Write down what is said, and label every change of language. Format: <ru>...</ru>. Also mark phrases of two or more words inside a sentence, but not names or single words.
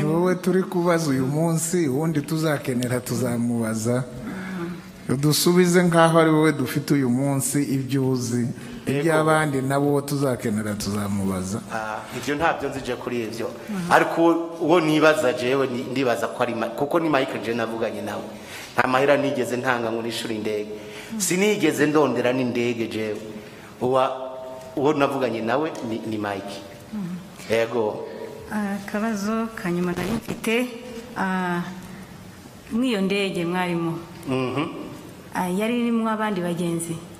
<rw>wowe turi kubaza uyu munsi, ubundi tuzakenera tuzamubaza. Dusubize nkaho ari wowe dufite uyu munsi ibyo uzi, iby'abandi nabo tuzakenera tuzamubaza.</rw> <rn>Ibyo ntabyo nzije kuri ibyo, ariko uwo nibaza jewe ndibaza ko ari kuko ni Mike je navuganye nawe. Nta mahera nigeze ntanga ngo nishuri indege, sinigeze ndondera n'indege jewe. Uwo navuganye nawe ni Mike.</rn> <rw>Yego. Akabazo kanyuma nari mfite mwiyo ndege mwarimo yari irimo abandi bagenzi?</rw>